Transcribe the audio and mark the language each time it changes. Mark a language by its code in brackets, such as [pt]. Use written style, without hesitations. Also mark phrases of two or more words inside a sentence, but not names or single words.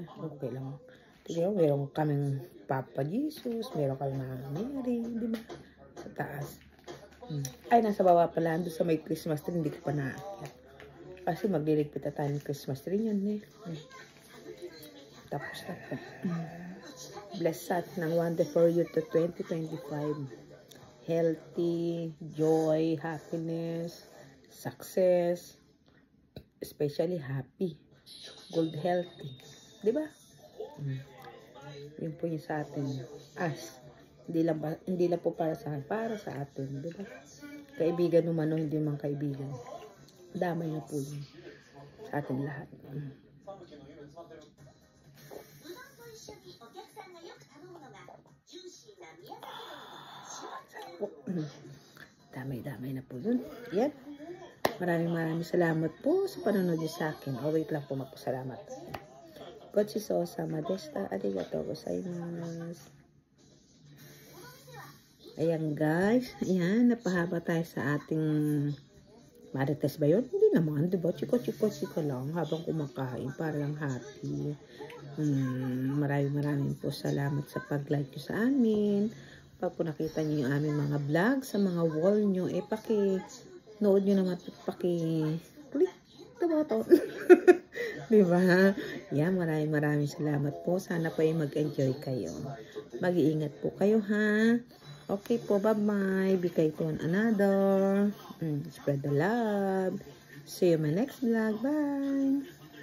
[tl] Okay lang. Diba? Meron kaming Papa Jesus. Meron kaming Mama Mary. Diba? Sa taas. Ay, nasa baba pala. Doon sa may [en] Christmas tree, [tl] hindi ko pa naakyat. Kasi magliligpit na tayo ng [en] Christmas tree [tl] yun eh. Tapos na po. [en] Bless us ng wonderful year to 2025. Healthy, joy, happiness, success, especially happy, good healthy. [tl] Diba? Yun po yung sa atin. Hindi lang po para sa akin, para sa atin. Diba? Kaibigan naman o hindi man kaibigan. Damay na po yun sa ating lahat. Damay na po yun. Yan. Maraming salamat po sa panonood niyo sa akin. Oh, wait lang po, magpasalamat. [ja] ごちそうさまでした. ありがとうございます. [tl] Ayan guys. Ayan, napahaba tayo sa ating marites ba yun? Hindi naman, diba? Chiko lang habang kumakain. Parang happy. Maraming po salamat sa pag-like nyo sa amin. Pag po nakita nyo yung aming mga vlog sa mga wall nyo, paki-nood nyo naman, [en] paki-click the button. [tl] Diba? Yan, maraming salamat po. Sana po ay mag-enjoy kayo. Mag-iingat po kayo, ha? Okay po, [en] bye-bye. Be kind to one another. Spread the love. See you in my next vlog. Bye!